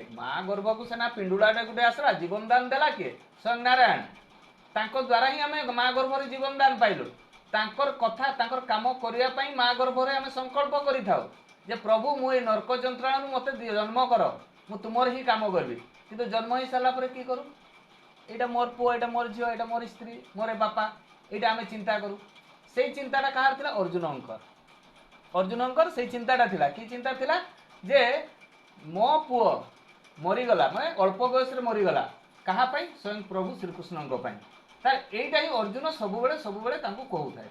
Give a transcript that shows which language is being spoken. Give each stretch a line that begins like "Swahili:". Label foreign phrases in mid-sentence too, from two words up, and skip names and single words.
Odia: ମା ଗର୍ଭକୁ ସେନା ପିଣ୍ଡୁଳାଟେ ଗୋଟେ ଆସିଲା, ଜୀବନ ଦାନ ଦେଲା କିଏ? ସ୍ୱୟଂ ନାରାୟଣ। ତାଙ୍କ ଦ୍ୱାରା ହିଁ ଆମେ ମା ଗର୍ଭରେ ଜୀବନ ଦାନ ପାଇଲୁ। ତାଙ୍କର କଥା, ତାଙ୍କର କାମ କରିବା ପାଇଁ ମା ଗର୍ଭରେ ଆମେ ସଂକଳ୍ପ କରିଥାଉ ଯେ ପ୍ରଭୁ ମୁଁ এই ନର୍କ ଯନ୍ତ୍ରଣାରୁ ମୋତେ ଜନ୍ମ କର, ମୁଁ ତୁମର ହିଁ କାମ କରିବି। କିନ୍ତୁ ଜନ୍ମ ହେଇସାରିଲା ପରେ কি କରୁ? ଏଇଟା ମୋର ପୁଅ, ଏଇଟା ମୋର ଝିଅ, ଏଇଟା ମୋର ସ୍ତ୍ରୀ, ମୋର ବାପା, ଏଇଟା ଆମେ ଚିନ୍ତା କରୁ। ସେଇ ଚିନ୍ତାଟା କାହାର ଥିଲା? ଅର୍ଜୁନଙ୍କର। ଅର୍ଜୁନଙ୍କର ସେଇ ଚିନ୍ତାଟା ଥିଲା। କି ଚିନ୍ତା ଥିଲା? ଯେ ମୋ ପୁଅ ମରିଗଲା, ମାନେ ଅଳ୍ପ ବୟସରେ ମରିଗଲା, କାହା ପାଇଁ? ସ୍ୱୟଂ ପ୍ରଭୁ ଶ୍ରୀକୃଷ୍ଣଙ୍କ ପାଇଁ। ତାହେଲେ ଏଇଟା ହିଁ ଅର୍ଜୁନ ସବୁବେଳେ ତାଙ୍କୁ କହୁଥାଏ।